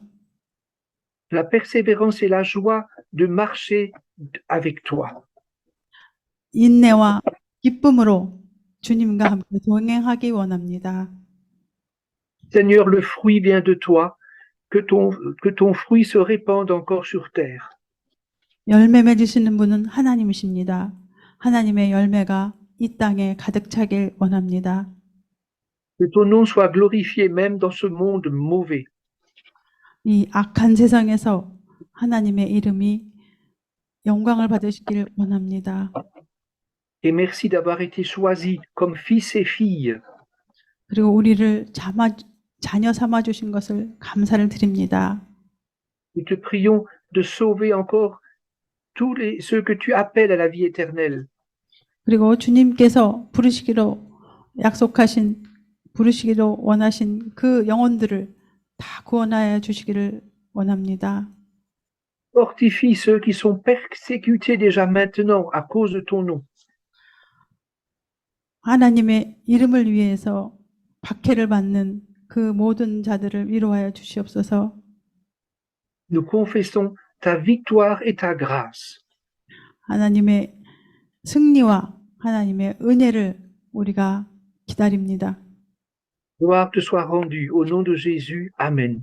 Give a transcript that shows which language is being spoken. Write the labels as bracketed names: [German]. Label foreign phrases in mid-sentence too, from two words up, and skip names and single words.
[French] La persévérance et la joie de marcher avec toi. [Korean] 인내와 기쁨으로 주님과 함께 동행하기 원합니다. [French] Seigneur, le fruit vient de toi, que ton fruit se répande encore sur terre. [Korean] 열매 맺으시는 분은 하나님이십니다. 하나님의 열매가 이 땅에 가득 차길 원합니다. [French] Que ton nom soit glorifié même dans ce monde mauvais. [Korean] 이 악한 세상에서 하나님의 이름이 영광을 받으시길 원합니다. [French] Et merci d'avoir été choisis comme fils et filles. [Korean] 그리고 우리를 자녀 삼아 주신 것을 감사를 드립니다. [French] Nous te prions de sauver encore tous ceux que tu appelles à la vie éternelle. [Korean] 그리고 주님께서 부르시기로 원하신 그 영혼들을 다 구원하여 주시기를 원합니다. [French] Fortifie ceux qui sont persécutés déjà maintenant à cause de ton nom. [Korean] 하나님의 이름을 위해서 박해를 받는 그 모든 자들을 위로하여 주시옵소서. [French] Nous confessons ta victoire et ta grâce. [Korean] 하나님의 승리와 하나님의 은혜를 우리가 기다립니다. [French] Gloire te soit rendue au nom de Jésus. Amen.